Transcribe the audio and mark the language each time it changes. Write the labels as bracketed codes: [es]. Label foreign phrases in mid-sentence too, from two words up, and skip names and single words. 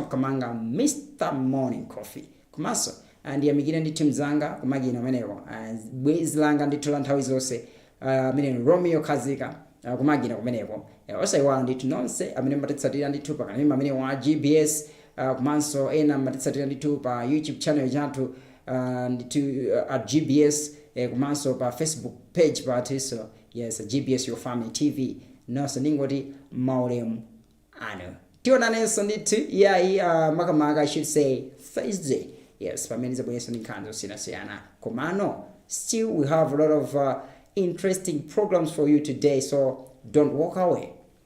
[ny] Kamanga Mr Morning Coffee komanso ndiyamikire ndi team zanga kumagina amenewo bwezi langa ndithu la nthawi zonse amene Romeo Kazika kumagina kumeneko osayiwala ndithu nonse amene mbatitsatira ndithu pakanema amene wa GBS komanso ena mbatitsatira ndithu pa [en] YouTube channel [ny] yathu ndithu at GBS komanso pa [en] Facebook page [ny] patiso yes GBS Your Family TV. Nonse ndingoti maulemu ano tionanenso ndithu yayi makamaka [en] I should say Thursday, yes, [ny] pamene zabwereso ndi nkhani zosiyana komano [en] still we have a lot of interesting programs for you today, so don't walk away.